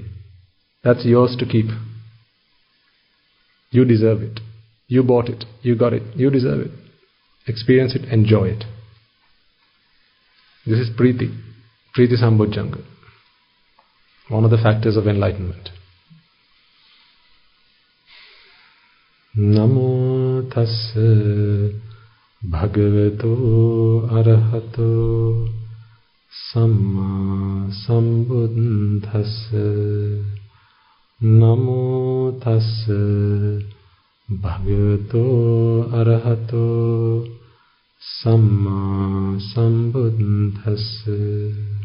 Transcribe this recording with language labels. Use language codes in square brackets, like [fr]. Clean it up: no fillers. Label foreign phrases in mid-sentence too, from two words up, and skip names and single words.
[en] That's yours to keep. You deserve it. You bought it. You got it. You deserve it. Experience it. Enjoy it. This is Priti. [pi] Priti Sambojjhanga. [en] One of the factors of enlightenment. [pi] Namo tassa bhagavato arahato samma sambuddhassa. Namo tassa bhagavato arahato samma sambuddhassa.